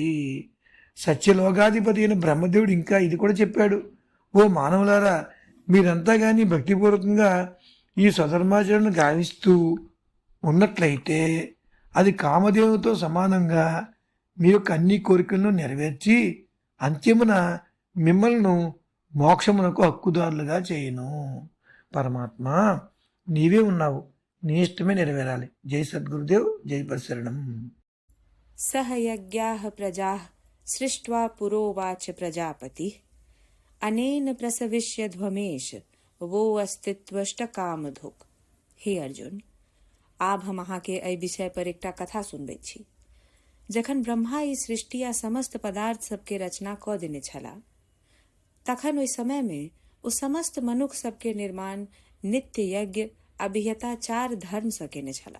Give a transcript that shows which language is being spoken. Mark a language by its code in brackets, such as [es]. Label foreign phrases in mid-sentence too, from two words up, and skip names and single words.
[te] సత్యలోకాధిపతి అయిన బ్రహ్మదేవుడు ఇంకా ఇది కూడా చెప్పాడు, ఓ మానవులారా, మీరంతా కానీ భక్తిపూర్వకంగా ఈ స్వధర్మాచరణను గావిస్తూ ఉన్నట్లయితే అది కామదేవునితో సమానంగా మీ యొక్క అన్ని కోరికలను నెరవేర్చి అంత్యమున మిమ్మల్ని మోక్షమునకు హక్కుదారులుగా చేయను. పరమాత్మ నీవే ఉన్నావు, నీ ఇష్టమే నెరవేరాలి. జై సద్గురుదేవ్, జై పరిశరణం. [sa] सह यज्ञाः प्रजाः सृष्ट्वा पुरोवाच प्रजापति अनेन प्रसविष्य ध्वमेश वो अस्तित्वष्ट कामधुक। [mai] हे अर्जुन, आब हम अहाँ के एहि विषय पर एकटा कथा सुनबै छी। जखन ब्रह्मा ई सृष्टि आ समस्त पदार्थ सबके रचना क देने छला, तखन ओहि समय में ओ समस्त मनुख सबके निर्माण नित्य यज्ञ अभियताचार धर्म सँ केने छला।